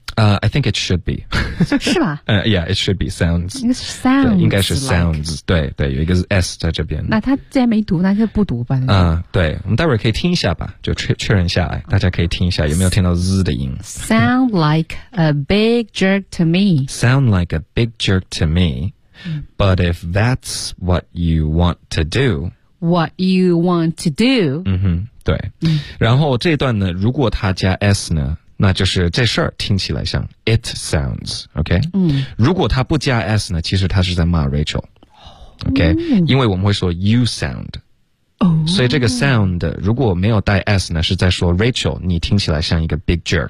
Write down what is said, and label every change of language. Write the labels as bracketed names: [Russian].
[English] I think it should be [Chinese] 是吧、 [English] Yeah it should be sounds [Chinese] 应该, 应该是 [English] sounds、like、 [Chinese] 对对有一个 S 在这边那它既然没读那就不读吧对我们待会儿可以听一下吧就确认下来大家可以听一下有没有听到 Z 的音 [English] Sound like a big jerk to me Sound like a big jerk to me But if that's what you want to do What you want to do [Chinese] 对然后这段呢如果它加 S 呢那就是这事儿听起来像 [English] it sounds, OK?、嗯、 [Chinese] 如果他不加 s 呢，其实他是在骂 Rachel, OK?、嗯、因为我们会说 [English] you sound,、哦、 [Chinese] 所以这个 sound 如果没有带 s 呢，是在说 Rachel, 你听起来像一个 big jerk,、